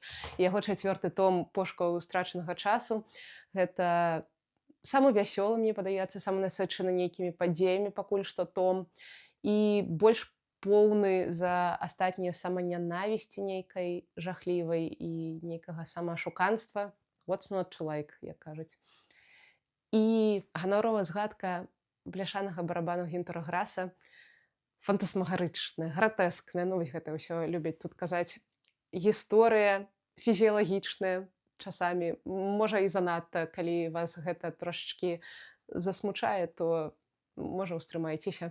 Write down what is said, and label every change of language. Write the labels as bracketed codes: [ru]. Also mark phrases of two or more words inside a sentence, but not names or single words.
[be] Яго 4-й том «Пошукаў страчанага часу». Гэта самы вясёлы, мне падаецца, самы насычаны нейкімі падзеямі пакуль што том. І больш поўны за астатнія саманянавісці нейкай жахлівай і нейкага самаашуканства. [en] What's not to like, [be] як кажуць. І ганаровая згадка бляшанага барабану Гінтера Граса фантасмагарычная, гратэскная, ну вось гэта ўсё любяць тут казаць. Гісторыя фізіялагічная часамі, можа і занадта, калі вас гэта трошачкі засмучае, то можа ўстрымайцеся.